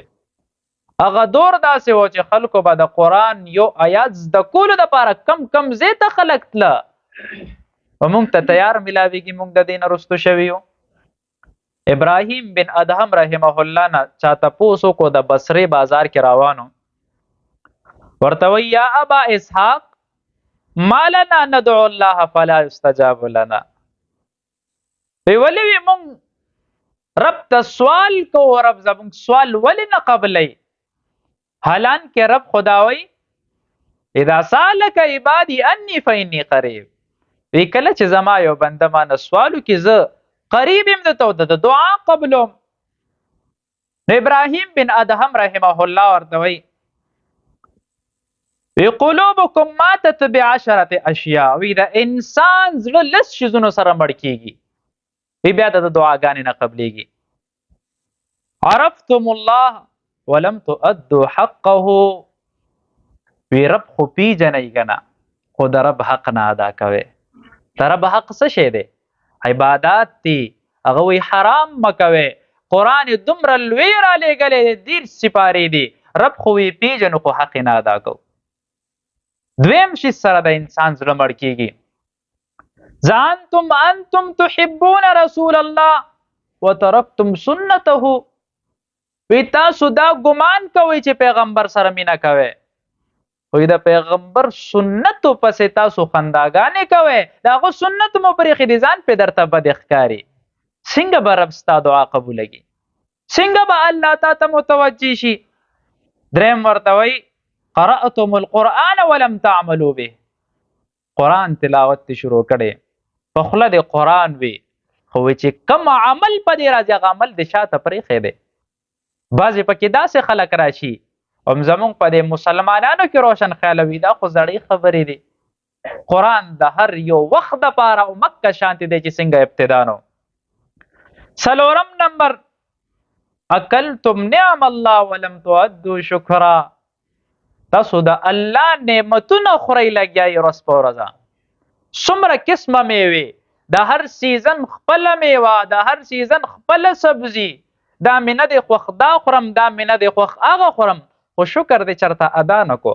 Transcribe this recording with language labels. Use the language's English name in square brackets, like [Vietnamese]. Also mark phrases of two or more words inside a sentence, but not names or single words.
[Pashto] هغه دور داسې و چې خلکو به د قرآن یو آیات زده کولو دپاره کم کم ځای ته خلک تله، و مونږ ته تیار میلاویږي، مونږ د دې نه رستو شوي یو. ابراهیم بن ادهم [Arabic] رحمه الله [Pashto] نه چا تپوس وکړو، د بصرې بازار کې روانو، ورته وایي [Arabic] یا ابا اسحاق ما لنا ندعو الله فلا یستجاب لنا. [Pashto] ولې وي مونږ رب ته سوال کوو، رب زمونږ سوال ولې نه قبلوي؟ حالان کې رب خداوی [Arabic] اذا سالک عبادی انی فانی قریب. [Pashto] وی کله چې زما یو بنده ما نه سوال وکړي، زه قریب یم د دعا قبلوم. نو ابراهیم بن ادهم [Arabic] رحمه الله [Pashto] ورته وی [Arabic] قلوبکم ماتت بعشرة اشیاء. [Pashto] وی د انسان زړه لس شیزونو سره مړ کیږي، وی بیا د دعاګانې نه قبلیږي. [Arabic] عرفتم الله ولم تؤدوا حقه. [Pashto] وی رب خو پیژنئ کنه، خو د رب حق نه ادا کوئ. د رب حق څه شی دی؟ عبادات دي، هغه وی حرام مه کوئ. قرآن دومره لوی رالیږلی دی، 10 سپارې دي، رب خو وی پیژنو خو حق نه ادا کوو. دویم شي سره د انسان زړه مړ کیږي. [Arabic] انتم تحبون رسول الله وترکتم سنته. [Pashto] وی تاسو دا ګمان کوئ چې پیغمبر سره مینه کوئ، خو د پیغمبر سنتو پسې تاسو خنداګانې کوئ، د هغه سنت مو پرېښي دي، ځان پې درته بد ښکاري. څنګه به رب ستا دعا قبولوي؟ څنګه به الله تا ته متوجه شي؟ دریم ورته وایي [Arabic] قرأتم القرآن ولم تعملوا به. [Pashto] قرآن تلاوت تی شروع کړی، په خوله د قرآن وي، خو چې کم عمل په دې راځي هغه عمل د شاته پرېښی دی. بعضې پکې داسې خلک راشي، هم زمونږ په دې مسلمانانو کې روشن خیاله وي دا خو زړې خبرې دي. قرآن د هر یو وخت دپاره او مکه شانتې دی چې څنګه ابتدا نو. څلورم نمبر [Arabic] اکلتم نعم الله ولم تؤدوا شکرا. [Pashto] تاسو د الله نعمتونه خورئ لګیایي ورځ په ورځه. څومره قسمه میوې، د هر سیزن خپله میوه، د هر سیزن خپله سبزي، دا مې نه دی خوښ دا خورم، دا مې نه دی خوښ هغه خورم، خو شکر دې چېرته ادا نه کو.